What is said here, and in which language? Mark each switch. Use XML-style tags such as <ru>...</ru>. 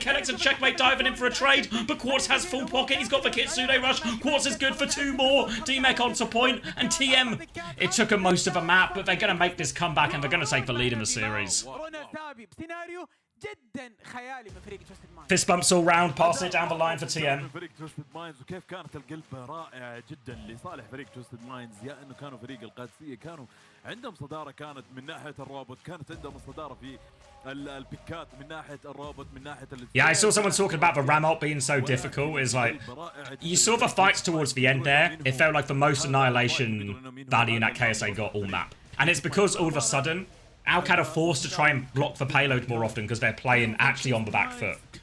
<en>Kellex and Checkmate diving in for a trade. But Quartz has full pocket. He's got the Kitsune rush. Quartz is good for two more. D-Mech onto point. And TM, it took them most of a map, but they're going to make this comeback and they're going to take the lead in the series. Fist bumps all round, passing it down the line for TM.</en> <ar>فريق توستد ماينز وكيف كانت القلب رائعة جدا لصالح فريق توستد ماينز يا انه كانوا فريق القادسية كانوا عندهم صدارة كانت من ناحية الروبوت كانت عندهم الصدارة في البيكات من ناحية الروبوت من ناحية</ar> <en>Yeah, I saw someone talking about the ram ult being so difficult. Is like, you saw the fights towards the end there. It felt like the most annihilation value that KSA got all map. And it's because all of a sudden, Alcad are forced to try and block the payload more often because they're playing actually on the back foot.</en>